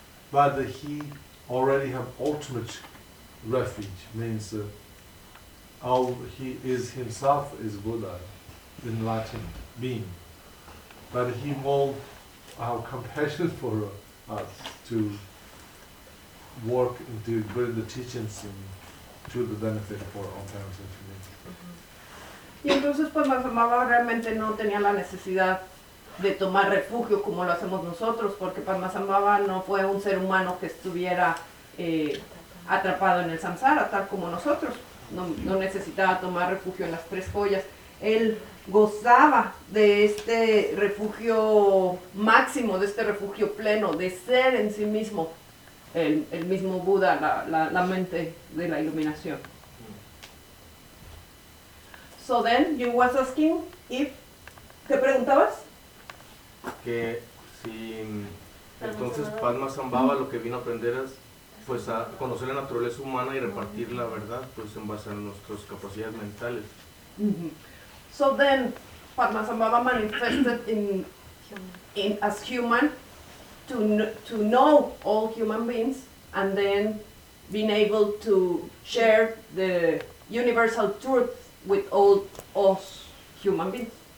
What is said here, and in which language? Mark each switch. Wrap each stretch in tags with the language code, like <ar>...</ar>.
<en>But he already have ultimate refuge, means all he is himself is Buddha, enlightened being. But he will have compassion for us to work and to bring the teachings in to the benefit for all parents and children.</en> <es>Y entonces pues Padmasambhava realmente no tenía la necesidad de tomar refugio como lo hacemos nosotros, porque Padmasambhava no fue un ser humano que estuviera atrapado en el samsara, tal como nosotros. No necesitaba tomar refugio en las tres joyas. Él gozaba de este refugio máximo, de este refugio pleno, de ser en sí mismo el mismo Buda, la mente de la iluminación.</es> <en>So then, you was asking if...</en> <es>¿Qué preguntabas? Que si... Entonces Padmasambhava lo que vino a aprender es pues a conocer la naturaleza humana y repartir la verdad pues en base a nuestras capacidades mentales. Mm-hmm.</es> <en>So then, Padmasambhava manifested in as human to know all human beings and then being able to share the universal truth with all us human beings?</en>